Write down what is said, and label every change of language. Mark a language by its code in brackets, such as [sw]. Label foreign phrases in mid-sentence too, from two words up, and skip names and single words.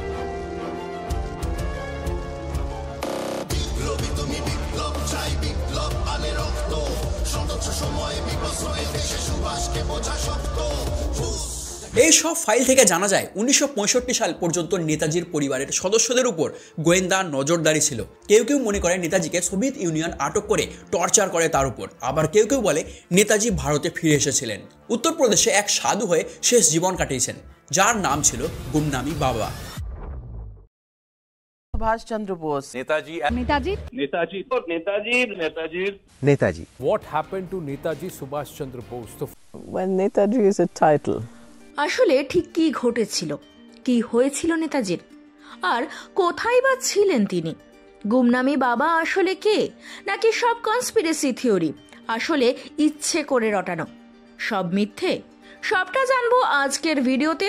[bn] এই সব ফাইল থেকে জানা যায় 1965 সাল পর্যন্ত নেতাজির পরিবারের সদস্যদের উপর গোয়েন্দা নজরদারি ছিল। কেউ কেউ মনে করে নেতাজিকে সোভিয়েত ইউনিয়ন আটক করে টর্চার করে তার উপর, আবার কেউ কেউ বলে নেতাজি ভারতে ফিরে এসেছিলেন, উত্তরপ্রদেশে এক সাধু হয়ে শেষ জীবন কাটিয়েছেন, যার নাম ছিল গুমনামি বাবা। [en] Subhash Chandra Bose. Netaji. Netaji. Netaji. Netaji. Netaji. Netaji. What happened to Netaji Subhash Chandra Bose? When Netaji is a title. [bn] আসলে ঠিক কি ঘটেছিল, কি হয়েছিল নেতাজির, আর কোথায় বা ছিলেন তিনি? গুমনামি বাবা আসলে কে, নাকি সব [en] conspiracy theory, [bn] আসলে ইচ্ছে করে রটানো, সব মিথ্যে? সবটা জানবো আজকের ভিডিওতে।